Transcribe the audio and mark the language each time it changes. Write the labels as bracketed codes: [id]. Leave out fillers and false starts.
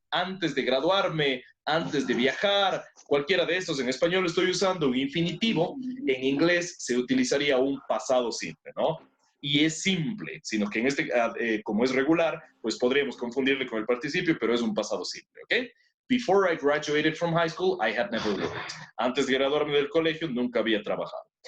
[es] Antes de graduarme, antes de viajar, cualquiera de estos. En español estoy usando un infinitivo, en inglés se utilizaría un pasado simple, ¿no? Y es simple, sino que en este, como es regular, pues podríamos confundirle con el participio, pero es un pasado simple, ¿ok? [en] Before I graduated from high school, I had never worked. [es] Antes de graduarme del colegio, nunca había trabajado.